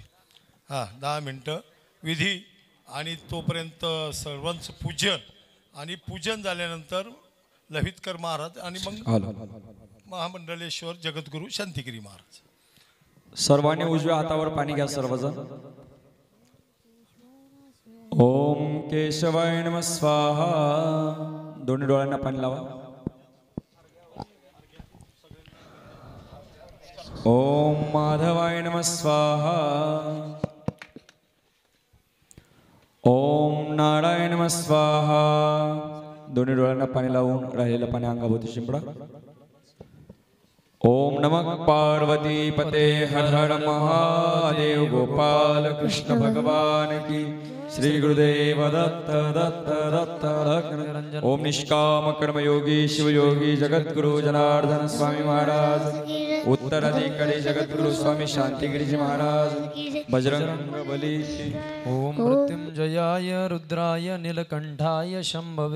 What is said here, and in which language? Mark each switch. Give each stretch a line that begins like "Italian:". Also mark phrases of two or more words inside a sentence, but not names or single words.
Marathi: हां, 10 मिनटं विधी, आणि तोपर्यंत सर्वांचं पूजन झाल्यानंतर लहितकर महाराज आणि मग महामंडलेश्वर जगद्गुरू शांतिगिरी महाराज. सर्वांनी उजव्या हातावर पाणी घ्या सर्वजण.
Sanskrit: ओम केशवाय नमः स्वाहा.
Marathi: दोन्ही डोळ्यांना पाणी लावा.
Sanskrit: ओम माधवाय नमः स्वाहा. ओम नारायण नमः स्वाहा.
Marathi: दोन्ही डोळ्यांना पाणी लावून राहिलेलं पाणी अंगाभोवती शिंपडा.
Sanskrit: ओम नमः पार्वती पते हर हर महादेव.
Hindi: गोपाल कृष्ण भगवान की.
Marathi: श्री गुरुदेव दत्त दत्त दत्त. ओम निष्काम कर्मयोगी शिवयोगी जगद्गुरु जनार्दन स्वामी महाराज. उत्तराधिकारी जगद्गुरु स्वामी शांतिगिरीजी महाराज. बजरंग बली.
Sanskrit: ओम मृत्युंजयाय रुद्राय नीलकंठाय शंभवे.